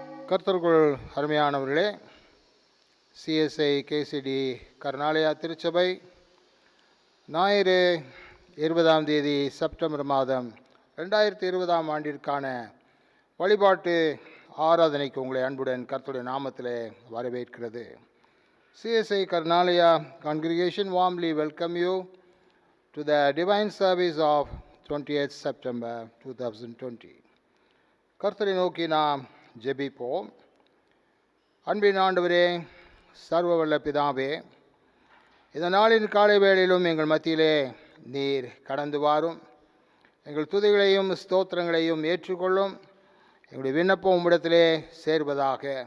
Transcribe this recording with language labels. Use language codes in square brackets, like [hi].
[ta] கர்த்தருக்குள் அருமையானவர்களே, CSI KCT கர்நாலயா திருச்சபை ஞாயிறு 20ஆம் தேதி செப்டம்பர் மாதம் 2020ஆம் ஆண்டிற்கான வழிபாட்டு ஆராதனைக்கு உங்களை அன்புடன் கர்த்தருடைய நாமத்திலே வரவேற்கிறது. [en] CSI Karnalaya congregation warmly welcome you to the divine service of 28th September 2020. [ta] கர்த்தரை நோக்கி நாம் ஜெபிப்போம். அன்பின் ஆண்டவரே, சர்வ வல்ல பிதாவே, இந்த நாளின் காலை வேளையிலும் எங்கள் மத்தியிலே நீர் கடந்து வாரும். எங்கள் துதிகளையும் ஸ்தோத்திரங்களையும் ஏற்றுக்கொள்ளும். எங்களுடைய விண்ணப்பம் உம்மிடத்திலே சேர்வதாக.